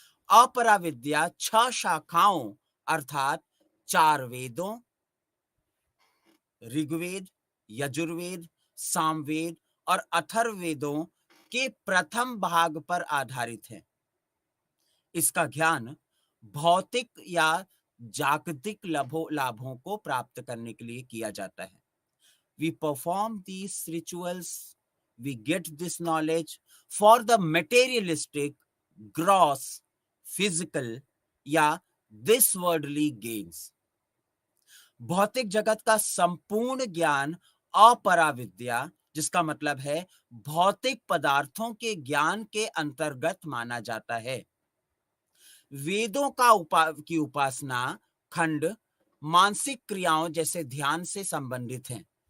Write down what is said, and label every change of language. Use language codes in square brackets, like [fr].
[hi] अपरा विद्या 6 शाखाओं अर्थात 4 वेदों, ऋग्वेद, यजुर्वेद, सामवेद और अथर्ववेदों के प्रथम भाग पर आधारित है। इसका ज्ञान भौतिक या जागतिक लाभों को प्राप्त करने के लिए किया जाता है। [en] We perform these rituals, we get this knowledge for the materialistic, gross, physical [hi] या [en] this worldly gains. [hi] भौतिक जगत का संपूर्ण ज्ञान अपरा विद्या, जिसका मतलब है भौतिक पदार्थों के ज्ञान के अंतर्गत माना जाता है। वेदों की उपासना खंड मानसिक क्रियाओं जैसे ध्यान से संबंधित हैं।